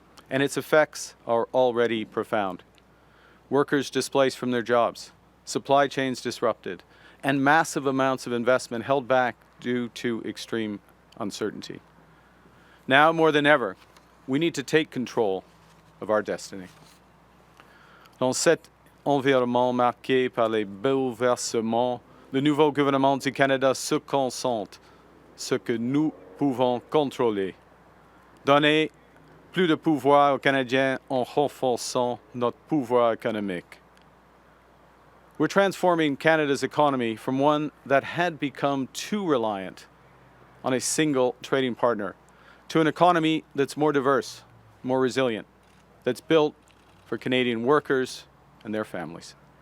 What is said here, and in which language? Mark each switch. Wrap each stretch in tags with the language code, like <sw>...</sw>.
<en>And its effects are already profound. Workers displaced from their jobs, supply chains disrupted, and massive amounts of investment held back due to extreme uncertainty. Now more than ever, we need to take control of our destiny.</en> <fr>Dans cet environnement marqué par les bouleversements, le nouveau gouvernement du Canada se concentre sur ce que nous pouvons contrôler. Donner plus de pouvoir aux Canadiens en renforçant notre pouvoir économique.</fr> <en>We're transforming Canada's economy from one that had become too reliant on a single trading partner to an economy that's more diverse, more resilient, that's built for Canadian workers and their families.</en>